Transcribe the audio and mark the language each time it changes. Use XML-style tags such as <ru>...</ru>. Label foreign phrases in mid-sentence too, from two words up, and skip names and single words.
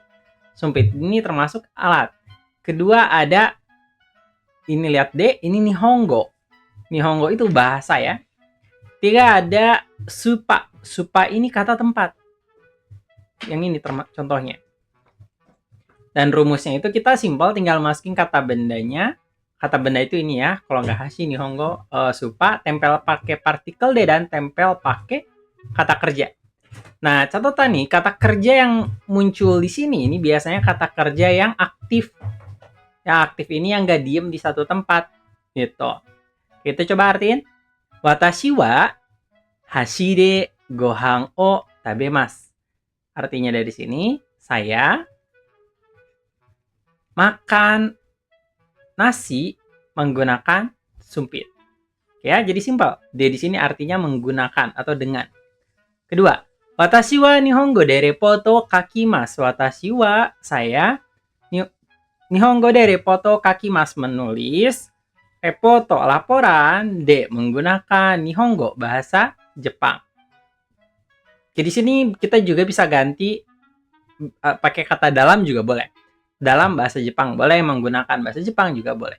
<id>Sumpit ini termasuk alat. Kedua ada, ini lihat D, ini nihongo. Nihongo itu bahasa ya. Tiga ada supa. Supa ini kata tempat. Yang ini contohnya. Dan rumusnya itu kita simpel, tinggal masukin kata bendanya. Kata benda itu ini ya. Kalau nggak</id> <ja>箸、日本語,</ja> <id>supa, tempel pakai partikel D dan tempel pakai kata kerja. Nah, catatan nih, kata kerja yang muncul di sini ini biasanya kata kerja yang aktif. Yang aktif ini yang nggak diem di satu tempat. Gitu. Kita coba artiin.</id> <ja>私 は 箸で ご飯 を 食べます.</ja> <id>Artinya dari sini, saya makan nasi menggunakan sumpit. Ya, jadi simpel. D di sini artinya menggunakan atau dengan. Kedua,</id> <ja>私 は 日本語 で レポート 書きます. 私 は, saya, 日本語 で レポート 書きます,</ja> <id>menulis, repoto, laporan, de, menggunakan nihongo, bahasa Jepang. Jadi sini kita juga bisa ganti pakai kata dalam juga boleh. Dalam bahasa Jepang boleh, menggunakan bahasa Jepang juga boleh.</id>